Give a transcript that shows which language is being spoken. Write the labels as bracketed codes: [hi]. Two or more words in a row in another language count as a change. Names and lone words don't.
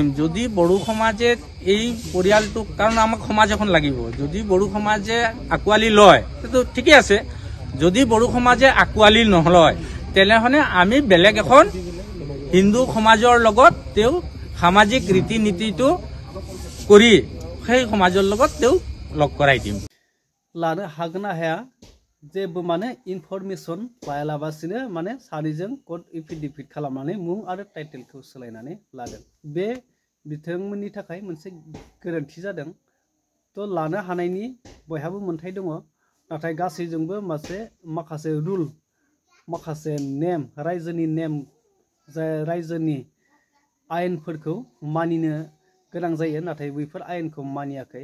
[as] যদি বড়ো সমাজে এই পৰিয়ালটোক, কাৰণ আমাক সমাজ এখন লাগিব, যদি বড়ো সমাজে আঁকোৱালি লয় সেইটো ঠিকেই আছে। যদি বড়ো সমাজে আঁকোৱালি নলয় তেনেহ'লে আমি বেলেগ এখন হিন্দু সমাজৰ লগত তেওঁ সামাজিক ৰীতি নীতিটো কৰি সেই সমাজৰ লগত তেওঁ লগ কৰাই দিম। [brx] लानो हागोन ना हाया जेबो माने इनफरमेसन लायालाबासिनो माने सानैजों कर्ट एफिडेभिट खालामनानै मुं आरो टाइटेलखौ सोलायनानै लादों। बे बिथांमोननि थाखाय मोनसे गोरोन्थि जादों। तो लानो हानायनि बयहाबो मोन्थाय दङ, नाथाय गासैजोंबो माखासे रुल माखासे नेम रायजोनि नेम जाय रायजोनि आयेनफोरखौ मानिनो गोनां जायो, नाथाय बैफोर आयेनखौ मानियाखै।